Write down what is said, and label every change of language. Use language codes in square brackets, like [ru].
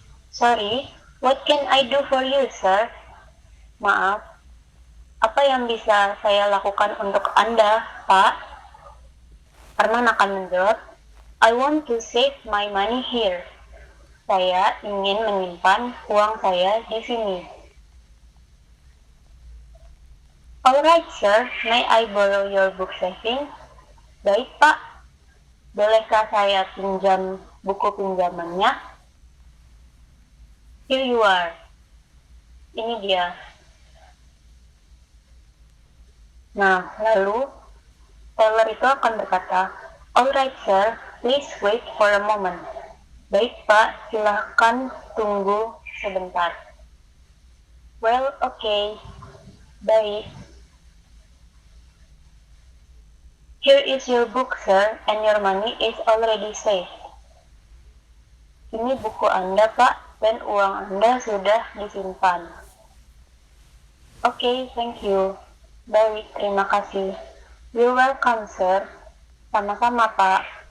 [en] Sorry, what can I do for you sir? [id] Maaf, apa yang bisa saya lakukan untuk Anda, Pak? Arman akan menjawab, [en] I want to save my money here. [id] Saya ingin menyimpan uang saya di sini. [en] Alright sir, may I borrow your book saving? [id] Baik Pak, bolehkah saya pinjam buku pinjamannya? [en] Here you are. [id] Ini dia. Nah, lalu teller itu akan berkata, [en] "Alright sir, please wait for a moment." [id] Baik pak, silahkan tunggu sebentar. [en] Well, okay. [id] Baik. [en] Here is your book, sir, and your money is already safe. [id] Ini buku Anda, Pak, dan uang Anda sudah disimpan. [en] Oke, thank you. [id] Baik, terima kasih. [en] You're welcome, sir. [id] Sama-sama, Pak.